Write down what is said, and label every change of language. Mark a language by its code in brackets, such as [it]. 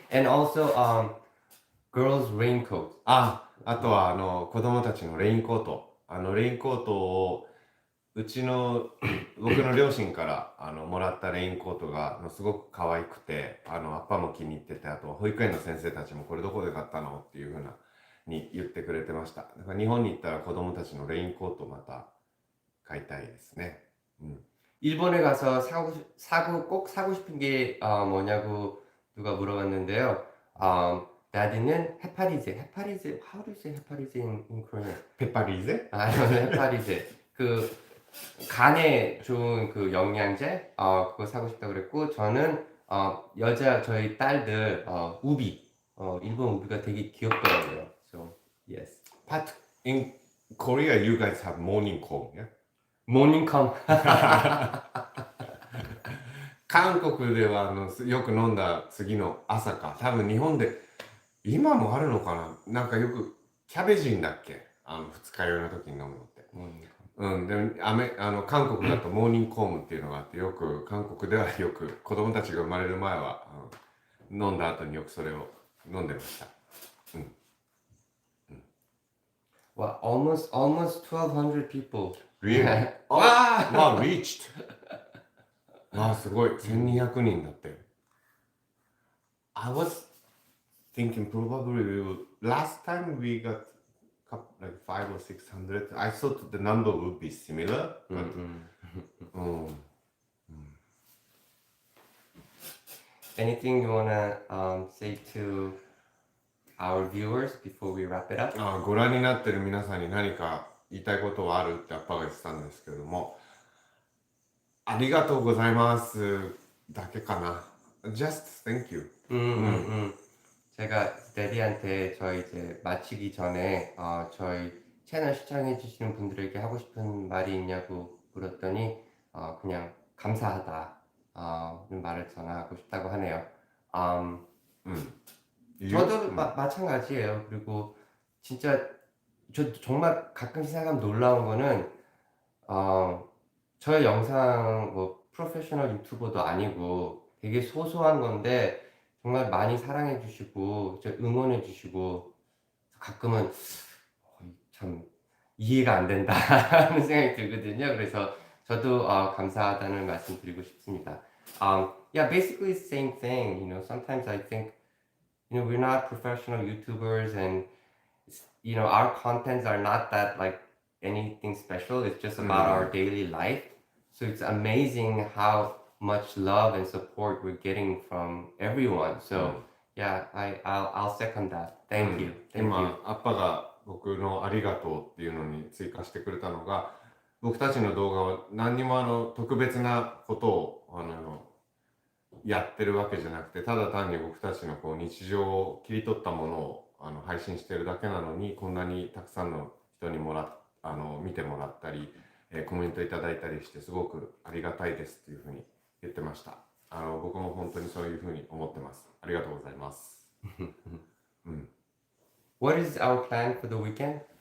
[en] And also girls raincoat. [ja] あとは子供たちのレインコート。レインコートを僕の両親からもらったレインコートがすごく可愛くて、アッパも気に入ってて、あと保育園の先生たちもこれどこで買ったのっていう風なに言ってくれてました。だから日本に行ったら子供たちのレインコートまた買いたいですね。 [ko] 일본에 가서 꼭 사고 싶은 게 뭐냐고 누가 물어봤는데요. Daddy는 헤파리제. [en] How do you say 헤파리제 in Korean? [ja] ペッパリーゼ [ko] 헤파리제. 그 간에 좋은 그 영양제 그거 사고 싶다고 그랬고, 저는 저희 딸들 우비, 일본 우비가 되게 귀엽더라고요. [en] So yes. But in Korea you guys have morning comb, yeah? [ko] 모닝컴. [ja] 韓国ではよく飲んだ次の朝か、多分日本で今もあるのかな、なんかよくキャベジンだっけ、二日酔いの時に飲むのって。で韓国だとモーニングコームっていうのがあって、よく韓国ではよく子供たちが生まれる前は飲んだ後によくそれを飲んでました。 [en] Wow, almost 1,200 people. Really? Wow, reached. [ja] すごい、1200人だって。 [en] I was thinking probably last time we got like 500 or 600. I thought the number would be similar. But, Anything you wanna say to our viewers before we wrap it up? [ja] ご覧になってる皆さんに何か言いたいことはあるってアッパが言ってたんですけれども、ありがとうございますだけかな。 [en] Just thank you. [ko] 제가 데디한테 저희 이제 마치기 전에 저희 채널 시청해 주시는 분들에게 하고 싶은 말이 있냐고 물었더니 그냥 감사하다 는 말을 전하고 싶다고 하네요. 저도 마찬가지예요. 그리고 진짜 저 정말 가끔씩 생각하면 놀라운 거는 저의 영상 뭐 프로페셔널 유튜버도 아니고 되게 소소한 건데 정말 많이 사랑해 주시고 응원해 주시고 가끔은 참 이해가 안 된다 하는 생각이 들거든요. 그래서 저도 감사하다는 말씀 드리고 싶습니다. [en] Yeah, basically it's the same thing. You know, sometimes I think, you know, we're not professional YouTubers and, you know, our contents are not that like anything special. It's just about our daily life. So it's amazing how much love and support we're getting from everyone. So yeah, I'll second that. Thank you. Thank you. [ja] 今アッパが僕のありがとうっていうのに追加してくれたのが、僕たちの動画は何にも特別なことをやってるわけじゃなくて、ただ単に僕たちのこう日常を切り取ったものを配信してるだけなのに、こんなにたくさんの人に見てもらったり、コメントいただいたりしてすごくありがたいですっていうふうに言ってました。僕も本当にそういうふうに思ってます。ありがとうございます。 [en] What is our plan for the weekend?